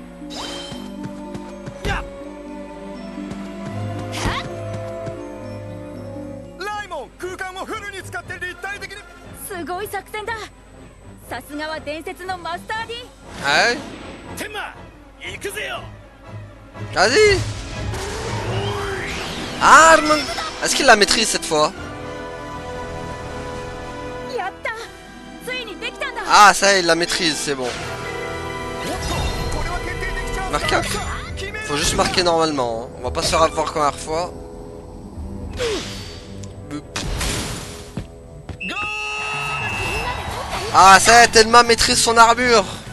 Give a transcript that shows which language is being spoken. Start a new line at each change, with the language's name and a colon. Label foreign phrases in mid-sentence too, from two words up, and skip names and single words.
Japanese: Laimon, 空間をフルに使って立体的に。すごい作戦だ。さすがは伝説のマスター D。
French: Ouais.
Japanese: 天馬、行くぜよ。
French: Vas-y. Arme. Est-ce qu'il la maîtrise cette fois?
Japanese: やった。ついにできたんだ。
French: Ah, ça, il la maîtrise, c'est bon. Marquer. Faut juste marquer normalement. Hein. On va pas se faire avoir comme la dernière fois. Ah, ça y est, Tenma maîtrise son armure.